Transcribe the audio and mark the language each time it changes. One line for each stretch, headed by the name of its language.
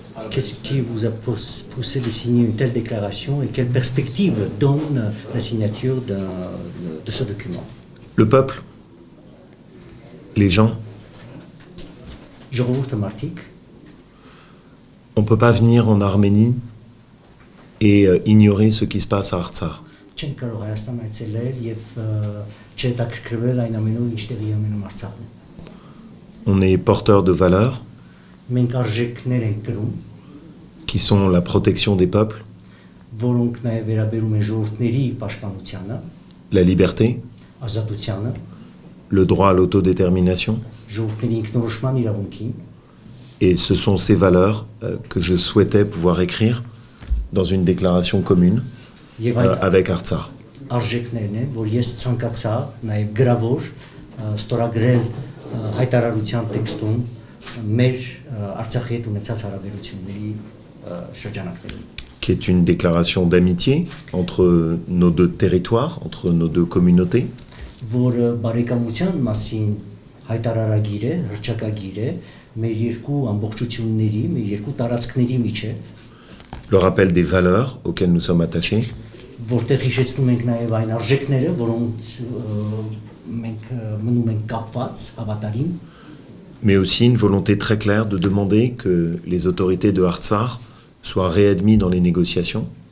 French: Qu'est-ce qui vous a poussé de signer une telle déclaration et quelle perspective donne la signature de ce document? Le peuple, les gens.
Armenian: Ժողովուրդը մարդիկ,
French: On ne peut pas venir en Arménie et ignorer ce qui se passe à Artsakh.
Armenian: չեն կարող Հայաստան այցելել եւ չհետաքրքրվել այն ամենով, ինչ տեղի է ունենում Արցախում։
French: On est porteur de valeurs
Armenian: Մենք արժեքներ ենք կրում,
French: qui sont la protection des peuples,
Armenian: որոնք նաեւ վերաբերում են ժողովուրդների պաշտպանությանը,
French: la liberté,
Armenian: ազատությանը,
French: le droit à l'autodétermination.
Armenian: ժողովուրդների ինքնորոշման իրավունքին,
French: Et ce sont ces valeurs que je souhaitais pouvoir écrire dans une déclaration commune
Armenian: եւ այդ
French: avec Artsakh.
Armenian: արժեքներն են, որ ես ցանկացա նաեւ գրավոր ստորագրել հայտարարության տեքստում մեր Արցախի հետ ունեցած հարաբերությունների շրջանակներում,
French: Qui est une déclaration d'amitié entre nos deux territoires, entre nos deux communautés,
Armenian: որը բարեկամության մասին հայտարարագիր է, հռչակագիր է մեր երկու ամբողջությունների, մեր երկու տարածքների միջև,
French: le rappel des valeurs auxquelles nous sommes attachés,
Armenian: որտեղ հիշեցնում ենք նաև այն արժեքները, որոնց մենք մնում ենք կապված, հավատարիմ,
French: mais aussi une volonté très claire de demander que les autorités de Artsakh soient réadmis dans les négociations,